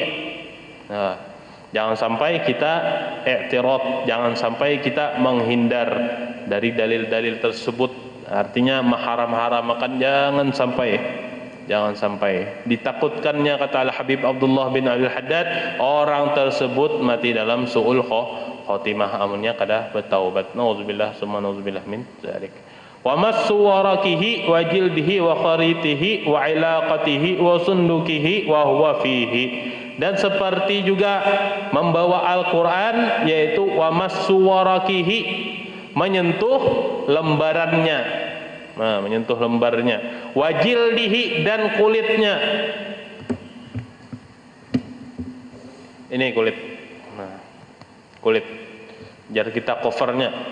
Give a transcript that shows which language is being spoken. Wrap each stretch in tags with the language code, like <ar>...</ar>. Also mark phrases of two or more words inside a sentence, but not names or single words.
<id>Nah, jangan sampai kita i'tirad, jangan sampai kita menghindar dari dalil-dalil tersebut. Artinya mengharam-haramkan, jangan sampai ditakutkannya, kata Al-Habib Abdullah bin Abdul Haddad, orang tersebut mati dalam</id> <ar>سوء الخاتمة,</ar> <bjn>amunnya kada bertaubat.</bjn> <ar>نعوذ بالله ثم نعوذ بالله من ذلك. ومس ورقه وجلده وخريطته وعلاقته وصندوقه وهو فيه.</ar> <id>Dan seperti juga membawa Al-Quran, yaitu</id> <ar>ومس ورقه,</ar> <id>menyentuh lembarannya, nah, menyentuh lembarnya, wajildihi, dan kulitnya. Ini kulit, nah, kulit, jar kita covernya.</id>